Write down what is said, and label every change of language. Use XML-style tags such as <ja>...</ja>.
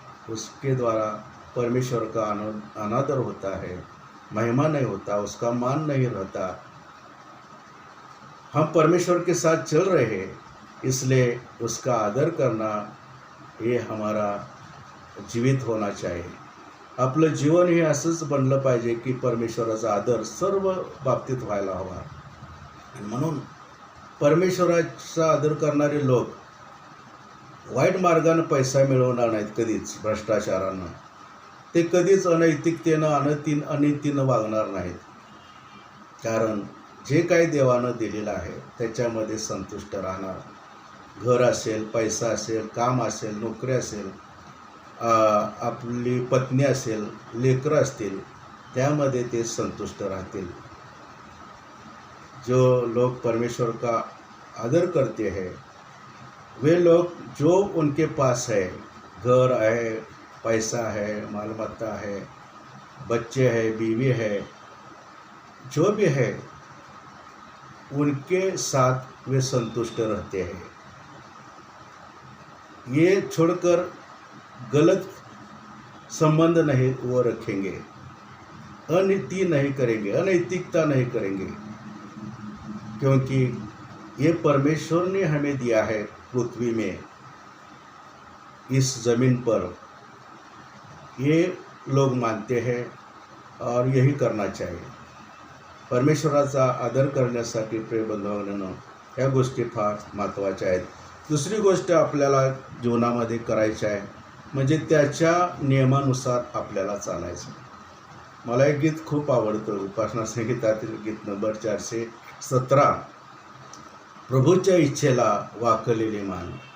<hi>उसके द्वारा परमेश्वर का अनादर होता है, महिमा नहीं होता, उसका मान नहीं रहता. हम परमेश्वर के साथ चल रहे हैं, इसलिए उसका आदर करना, ये हमारा जीवित होना चाहिए.</hi> <mr>आपलं जीवन हे असंच बनलं पाहिजे की परमेश्वराचा आदर सर्व बाबतीत व्हायला हवा. आणि म्हणून परमेश्वराचा आदर करणारे लोक वाईट मार्गानं पैसा मिळवणार नाहीत कधीच, भ्रष्टाचारानं. ते कधीच अनैतिकतेनं अनितीनं वागणार नाहीत. कारण जे काही देवानं दिलेलं आहे त्याच्यामध्ये संतुष्ट राहणार. घर असेल, पैसा असेल, काम असेल, नोकरी असेल, आपली पत्नी असेल, लेकरं असतील, त्यामध्ये ते संतुष्ट राहतील.</mr> <hi>जो लोग परमेश्वर का आदर करते हैं, वे लोग जो उनके पास है, घर है, पैसा है, मालमत्ता है, बच्चे है, बीवी है, जो भी है, उनके साथ वे संतुष्ट रहते हैं. ये छोड़कर गलत संबंध नहीं वो रखेंगे, अनीति नहीं करेंगे, अनैतिकता नहीं करेंगे. क्योंकि ये परमेश्वर ने हमें दिया है पृथ्वी में, इस ज़मीन पर. ये लोग मानते हैं और यही करना चाहिए.</hi> <mr>परमेश्वराचा आदर करण्यासाठी प्रियबंधूंनो ह्या गोष्टी फार महत्त्वाच्या आहेत. दुसरी गोष्ट आपल्याला जीवनामध्ये करायची आहे म्हणजे त्याच्या नियमानुसार आपल्याला चालायचं. मला एक गीत खूप आवडतं, उपासना संगीतातील गीत नंबर 417, प्रभूच्या इच्छेला वाकलेले मान.</mr>